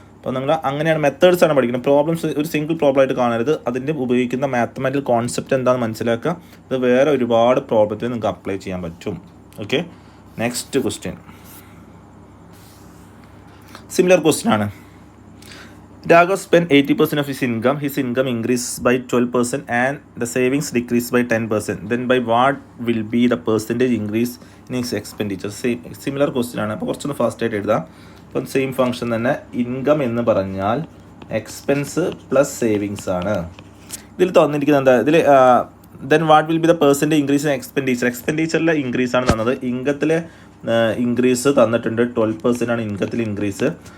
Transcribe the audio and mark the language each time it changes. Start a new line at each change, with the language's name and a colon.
Malayalam: അപ്പോൾ നിങ്ങൾ അങ്ങനെയാണ് മെത്തേഡ്സ് ആണ് പഠിക്കുന്നത്. പ്രോബ്ലംസ് ഒരു സിംഗിൾ പ്രോബ്ലം ആയിട്ട് കാണരുത്. അതിൻ്റെ ഉപയോഗിക്കുന്ന മാത്തമാറ്റിക്കൽ കോൺസെപ്റ്റ് എന്താണെന്ന് മനസ്സിലാക്കുക. ഇത് വേറെ ഒരുപാട് പ്രോബ്ലത്തിൽ നിങ്ങൾക്ക് അപ്ലൈ ചെയ്യാൻ പറ്റും. Okay, next question similar question ആണ്.
English: Raghav spent 80% of his income. His income increased by 12% and the savings decreased by 10%. Then by what will be the percentage increase in his expenditure? Similar question
Malayalam: ആണ്. അപ്പോൾ കുറച്ചൊന്ന് fast ആയിട്ട് എഴുതാം. അപ്പം same function തന്നെ. Income എന്ന് പറഞ്ഞാൽ expense plus savings ആണ്. ഇതിൽ തന്നിരിക്കുന്നത് എന്താ? ഇതിൽ
English: Then what will be the percentage increase in expenditure.
Malayalam: എക്സ്പെൻഡിച്ചറിലെ increase ആണ് തന്നത്. ഇൻകത്തിലെ ഇൻക്രീസ് തന്നിട്ടുണ്ട്. 12% ആണ് ഇൻകത്തിൽ ഇൻക്രീസ്.